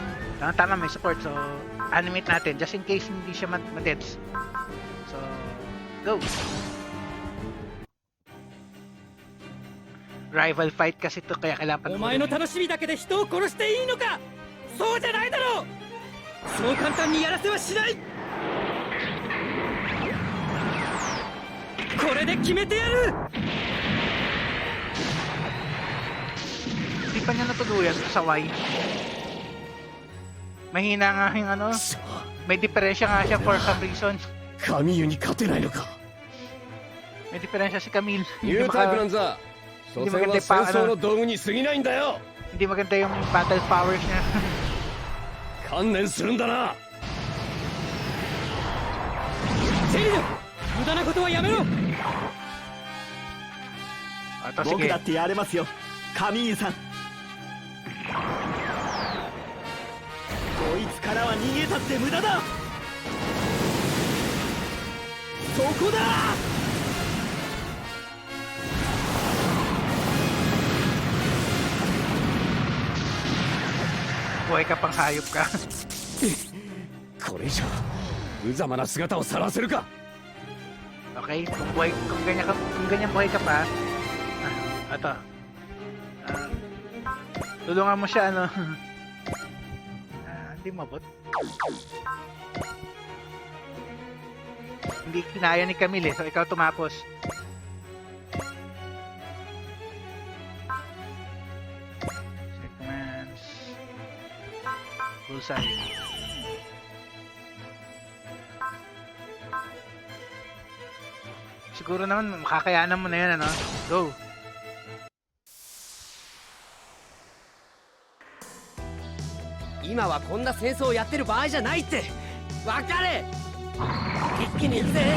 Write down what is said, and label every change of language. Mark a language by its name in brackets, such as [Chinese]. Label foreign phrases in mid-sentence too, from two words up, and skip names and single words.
[Filipino] Tama, may support. So, animate natin. [English] Just in case [Filipino] hindi siya madeds. So, go! [English] Rival fight [Filipino] kasi to kaya kailangan [Japanese] お前の楽しみだけで人を殺していいのかそうじゃないだろうそう簡単にやらせはしない。これで決めてやる。 [Filipino] Hindi pa niya natuluyan, kasaway. Mahina nga yung ano. May diferensya nga siya [English] for some reason. [Japanese] 神湯に勝てないのか。 [Filipino] May diferensya si Camille. [Japanese] ニュータイプなんざ所詮は戦争の道具に過ぎないんだよ。 [Filipino] Hindi maganda yung [English] battle powers [Filipino] niya. [Japanese] 観念するんだな。ジェリル、無駄なことはやめろ。 [Filipino] Ito, [Japanese] 僕 [Filipino] sige. [Japanese] だってやれますよ、神湯さん。こいつからは逃げたって無駄だ。そこだ。 [Filipino] Buhay ka pang hayop ka. [Japanese] これ以上無様な姿をさらせるか。 [Filipino] Okay? Kung ganyan buhay ka pa. Ito. Tulungan mo siya, ano. Hindi mabot. Hindi kinaya ni Camille, so ikaw tumapos. [English] Segments. Bullseye. [Filipino] Siguro naman makakayanan mo na yan, ano? Go! [Japanese] 今はこんな戦争をやってる場合じゃないって分かれ。一気に行くぜ。